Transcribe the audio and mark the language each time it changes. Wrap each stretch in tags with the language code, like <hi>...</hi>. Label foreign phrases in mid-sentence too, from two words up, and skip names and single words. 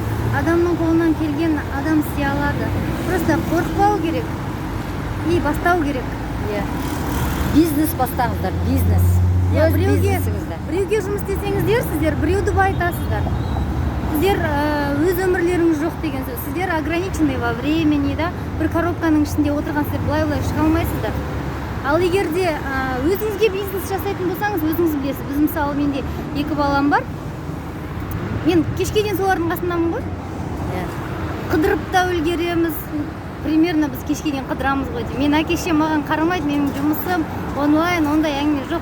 <kk>Адамның қолынан келген адам істей алады. Просто қорықпау керек. Бастау керек. Бизнес бастаңыздар, бизнес. Біреуге жұмыс істесеңіздер, сіздер біреуді байтасыздар. Сіздер өз өмірлеріңіз жоқ деген сөз.</kk> <ru>Сіздер ограниченный во времени, да?</ru> <kk>Бір коробканың ішінде отырған сіздер былай шыға алмайсыздар. Ал егер де өзіңізге бизнес жасайтын болсаңыз, өзіңіз білесіз. Біз мысалы менде 2 балам бар. Мен кешке дейін солардың қасындамын ғой. Қыдырып та үлгереміз. Примерно біз кешке дейін қыдырамыз ғой. Мен әке-шешем маған қарамайды, менің жұмысым онлайн, ондай әңгіме жоқ.</kk>